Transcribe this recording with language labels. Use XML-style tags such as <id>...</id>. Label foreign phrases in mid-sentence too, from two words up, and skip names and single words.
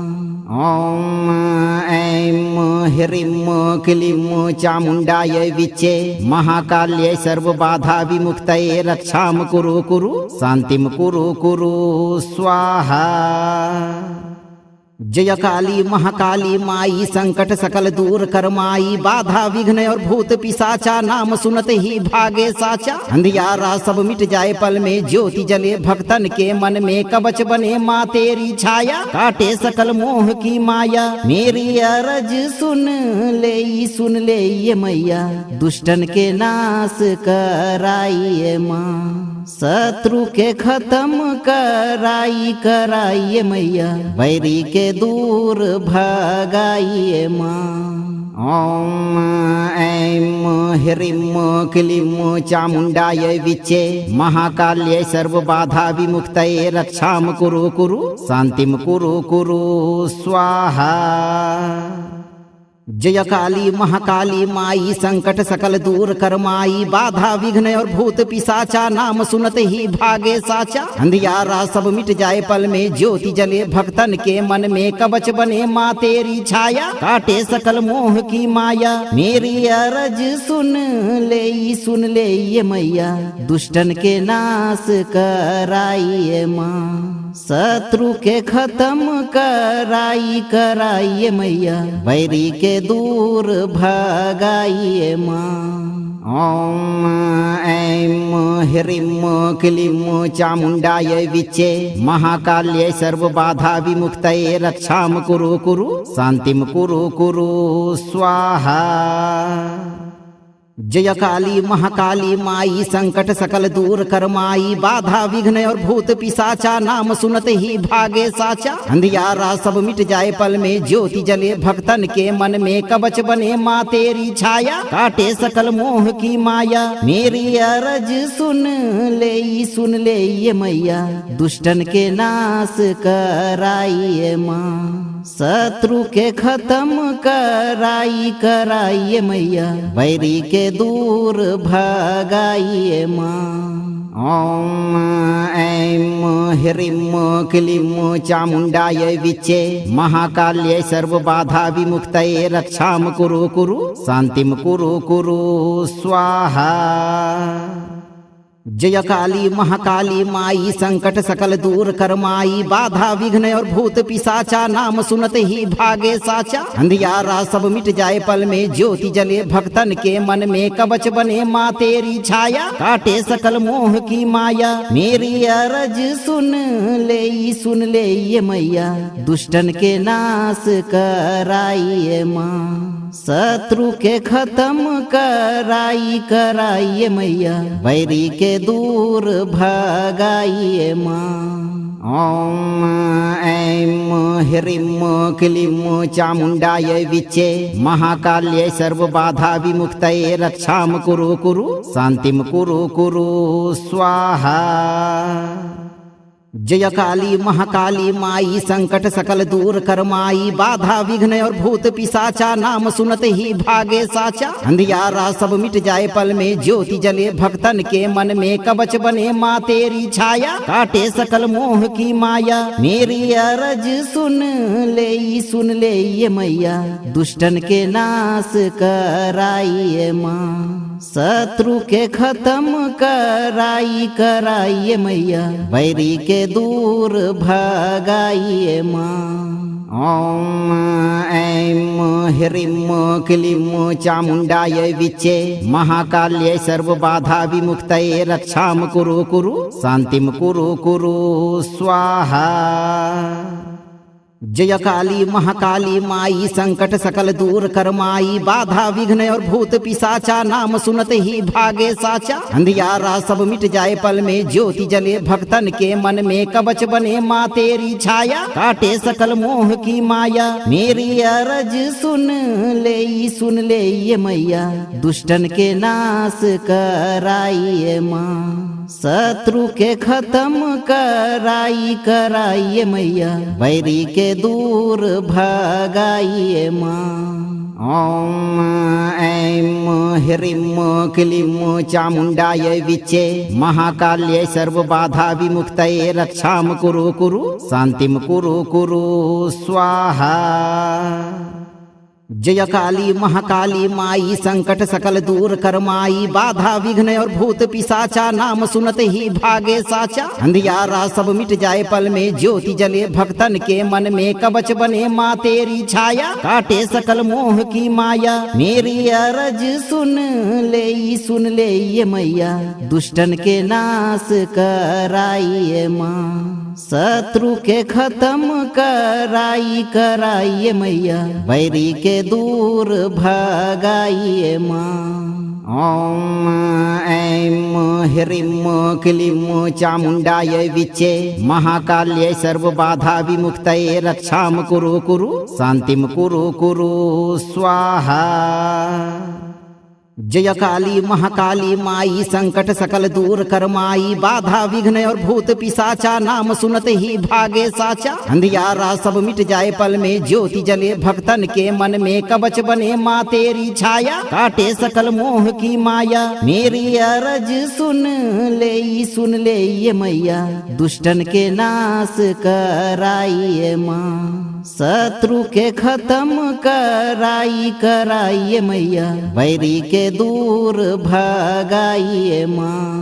<sa>ओम ऐं ह्रीं क्लीं चामुण्डाय विच्चे महाकाल्यै सर्वबाधा विमुक्तये रक्षां कुरु शान्तिं कुरु स्वाहा।</sa> <hi>जय काली महाकाली माई संकट सकल दूर कर माई बाधा विघ्न और भूत पिशाचा नाम सुनत ही भागे साचा। अंधियारा सब मिट जाए पल में ज्योति जले भक्तन के मन में कवच बने माँ तेरी छाया काटे सकल मोह की माया मेरी अरज सुन ले ये मैया दुष्टन के नाश कराइए माँ शत्रु के खत्म कराइए मैया बैरी के दूर भगाइए माँ।</hi> <sa>ओम ऐं ह्रीं क्लीं चामुण्डाय विच्चे महाकाल्यै सर्वबाधा विमुक्तये रक्षां कुरु शान्तिं कुरु स्वाहा।</sa> <hi>जय काली महाकाली माई संकट सकल दूर कर माई बाधा विघ्न और भूत पिशाचा नाम सुनत ही भागे साचा। अंधियारा सब मिट जाए पल में ज्योति जले भक्तन के मन में कवच बने माँ तेरी छाया काटे सकल मोह की माया मेरी अरज सुन ले ये मैया दुष्टन के नाश कराइए माँ शत्रु के खत्म कराइए मैया बैरी के दूर भगाइए माँ।</hi> <sa>ओम ऐं ह्रीं क्लीं चामुण्डाय विच्चे महाकाल्यै सर्वबाधा विमुक्तये रक्षां कुरु शान्तिं कुरु स्वाहा।</sa> <hi>जय काली महाकाली माई संकट सकल दूर कर माई बाधा विघ्न और भूत पिशाचा नाम सुनत ही भागे साचा। अंधियारा सब मिट जाए पल में ज्योति जले भक्तन के मन में कवच बने माँ तेरी छाया काटे सकल मोह की माया मेरी अरज सुन ले ये मैया दुष्टन के नाश कराइए माँ शत्रु के खत्म कराइए मैया बैरी के दूर भगाइए माँ।</hi> <sa>ओम ऐं ह्रीं क्लीं चामुण्डाय विच्चे महाकाल्यै सर्वबाधा विमुक्तये रक्षां कुरु शान्तिं कुरु स्वाहा।</sa> <hi>जय काली महाकाली माई संकट सकल दूर कर माई बाधा विघ्न और भूत पिशाचा नाम सुनत ही भागे साचा। अंधियारा सब मिट जाए पल में ज्योति जले भक्तन के मन में कवच बने माँ तेरी छाया काटे सकल मोह की माया मेरी अरज सुन ले ये मैया दुष्टन के नाश कराइए माँ शत्रु के खत्म कराइए मैया बैरी के दूर भगाइए माँ।</hi> <sa>ओम ऐं ह्रीं क्लीं चामुण्डाय विच्चे महाकाल्यै सर्वबाधा विमुक्तये रक्षां कुरु शान्तिं कुरु स्वाहा।</sa> <hi>जय काली महाकाली माई संकट सकल दूर कर माई बाधा विघ्न और भूत पिशाचा नाम सुनत ही भागे साचा। अंधियारा सब मिट जाए पल में ज्योति जले भक्तन के मन में कवच बने माँ तेरी छाया काटे सकल मोह की माया मेरी अरज सुन ले ये मैया दुष्टन के नाश कराइए माँ शत्रु के खत्म कराइए मैया बैरी के दूर भगाइए माँ।</hi> <sa>ओम ऐं ह्रीं क्लीं चामुण्डायै विच्चे महाकाल्यै सर्वबाधा विमुक्तये रक्षां कुरु शान्तिं कुरु स्वाहा।</sa> <hi>जय काली महाकाली माई संकट सकल दूर कर माई बाधा विघ्न और भूत पिशाचा नाम सुनत ही भागे साचा। अंधियारा सब मिट जाए पल में ज्योति जले भक्तन के मन में कवच बने माँ तेरी छाया काटे सकल मोह की माया मेरी अरज सुन ले ये मैया दुष्टन के नाश कराइए माँ शत्रु के खत्म कराइए मैया बैरी के दूर भगाइए माँ।</hi> <sa>ओम ऐं ह्रीं क्लीं चामुण्डायै विच्चे महाकाल्यै सर्वबाधा विमुक्तये रक्षां कुरु शान्तिं कुरु स्वाहा।</sa> <hi>जय काली महाकाली माई संकट सकल दूर कर माई बाधा विघ्न और भूत पिशाचा नाम सुनत ही भागे साचा। अंधियारा सब मिट जाए पल में ज्योति जले भक्तन के मन में कवच बने माँ तेरी छाया काटे सकल मोह की माया मेरी अरज सुन ले ये मैया दुष्टन के नाश कराइए माँ शत्रु के खत्म कराइए मैया बैरी के दूर भगाइए माँ।</hi> <sa>ओम ऐं ह्रीं क्लीं चामुण्डायै विच्चे महाकाल्यै सर्वबाधा विमुक्तये रक्षां कुरु शान्तिं कुरु स्वाहा।</sa> <hi>जय काली महाकाली माई संकट सकल दूर कर माई बाधा विघ्न और भूत पिशाचा नाम सुनत ही भागे साचा। अंधियारा सब मिट जाए पल में ज्योति जले भक्तन के मन में कवच बने माँ तेरी छाया काटे सकल मोह की माया मेरी अरज सुन ले ये मैया दुष्टन के नाश कराइए माँ शत्रु के खत्म कराइए मैया बैरी के दूर भगाइए माँ।</hi>